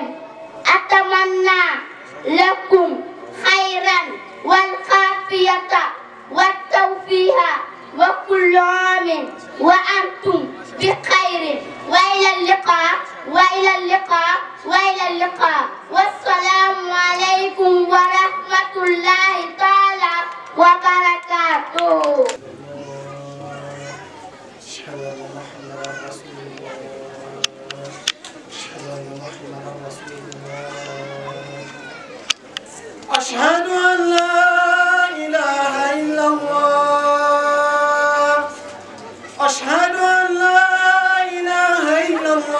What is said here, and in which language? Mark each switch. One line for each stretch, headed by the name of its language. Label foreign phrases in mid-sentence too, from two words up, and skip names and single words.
Arabic: أتمنى لكم خيرا والعافية والتوفيق وكل عام وأنتم بخير وإلى اللقاء وإلى اللقاء وإلى اللقاء والسلام عليكم ورحمة الله تعالى وبركاته. أشهد أن لا إله إلا الله أشهد أن لا إله إلا